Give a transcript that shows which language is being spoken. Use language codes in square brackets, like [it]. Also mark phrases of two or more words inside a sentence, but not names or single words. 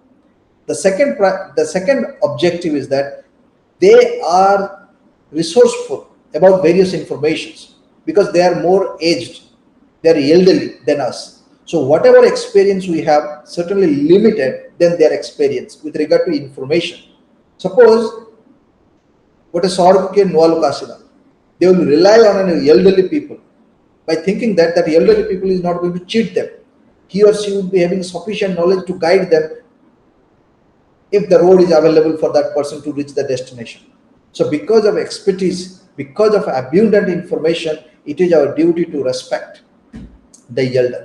[en] The second objective is that they are resourceful about various informations because they are more aged, they are elderly than us. So whatever experience we have certainly limited than their experience with regard to information. [or] Suppose ଗୋଟେ ସହରକୁ କିଏ ନୂଆ ଲୋକ ଆସିଲା, [en] they will rely on an elderly people by thinking that that elderly people is not going to cheat them. He or she would be having sufficient knowledge to guide them if the road is available for that person to reach the destination. So because of expertise, because of abundant information, it is our duty to respect the elder.